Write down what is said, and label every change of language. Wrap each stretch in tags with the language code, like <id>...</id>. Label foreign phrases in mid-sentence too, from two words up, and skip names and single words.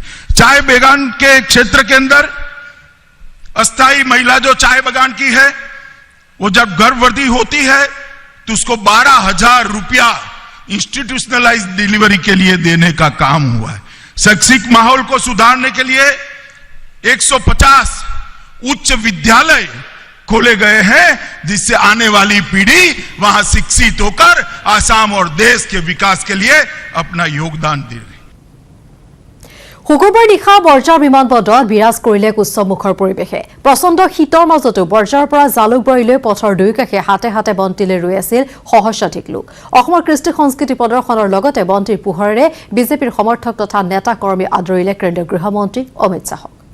<hi>चाय बागान के क्षेत्र के अंदर अस्थाई महिला जो चाय बागान की है, वो जब गर्भवती होती है तो उसको 12,000 रुपया</hi> <en>institutionalized delivery</en> <hi>के लिए देने का काम हुआ है। शैक्षिक माहौल को सुधारने के लिए 150 उच्च विद्यालय खोले गए हैं, जिससे आने वाली पीढ़ी वहां शिक्षित होकर आसाम और देश के विकास के लिए अपना योगदान दे।</hi> <as>শুকুৰবাৰ নিশা বৰঝাৰ বিমানবন্দৰত বিৰাজ কৰিলে এক উৎসৱমুখৰ পৰিৱেশে। প্ৰচণ্ড শীতৰ মাজতো বৰঝাৰৰ পৰা জালুকবাৰীলৈ পথৰ দুয়োকাষে হাতে হাতে বন্তিলে ৰৈ আছিল সহস্ৰাধিক লোক। অসমৰ কৃষ্টি সংস্কৃতি প্ৰদৰ্শনৰ লগতে বন্তিৰ পোহৰেৰে বিজেপিৰ সমৰ্থক তথা নেতা কৰ্মী আদৰিলে কেন্দ্ৰীয় গৃহমন্ত্ৰী অমিত শ্বাহক।</as>